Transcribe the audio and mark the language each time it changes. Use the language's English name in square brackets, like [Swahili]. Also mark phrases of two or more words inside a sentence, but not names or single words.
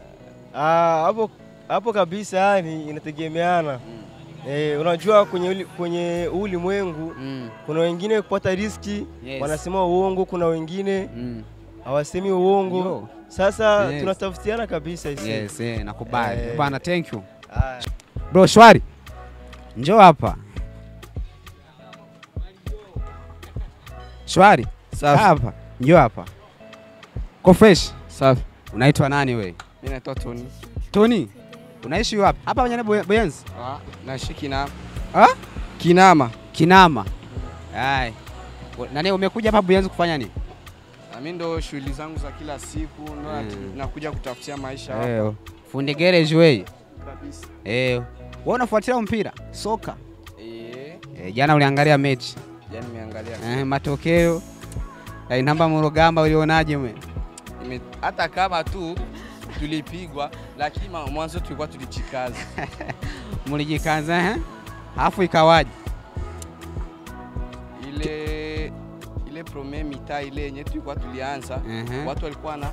[Swahili] Hapo kabisa yani inategemeana. Unajua kwenye ulimwengu kuna wengine kupata riski wanasema uongo, kuna wengine hawasemi uongo. Yo. Sasa tunatafutiana kabisa isi. Yes, nakubali. Bwana, [English] thank you. [Swahili] Bro, shwari. Njoo hapa. Shwari. Safi. Hapa. Njoo hapa. Ko fresh. Safi. Unaitwa nani wewe? Mimi naitwa Tony. Tony. Unaishi wapi? Hapa Banyane Buyenzi? Naishi Kinama. Kinama. Kinama. Hai. Nani umekuja hapa Buyenzi kufanya nini? Mimi ndo shughuli zangu za kila siku ndo nakuja kutafutia maisha hapa. Fundi garage wewe. Kabisa. Wewe unafuatilia mpira? Soka? Jana uliangalia mechi? Jana nimeangalia. Matokeo. Intamba mu Rugamba ulionaje mwe? Hata kama tu tulipigwa lakini mwanzo tulikuwa tulijikaza. Mlijikaza Alafu ikawaje? Ile premier mita ile yenye tulikuwa tulianza watu walikuwa na